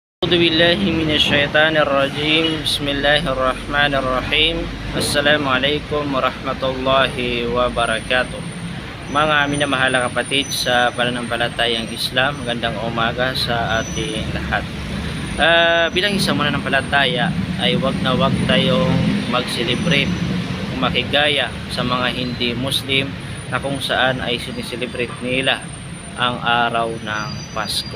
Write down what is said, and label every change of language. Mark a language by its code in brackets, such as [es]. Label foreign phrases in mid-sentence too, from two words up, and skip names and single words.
[ar] أعوذ بالله من الشيطان الرجيم. بسم الله الرحمن الرحيم. السلام عليكم ورحمة الله وبركاته. [tl] Mga minamahal na kapatid sa pananampalatayang Islam, magandang umaga sa ating lahat. Bilang isang mananampalataya ay wag na wag tayong mag-celebrate o makigaya sa mga hindi Muslim na kung saan ay sineselebrate nila ang araw ng Pasko.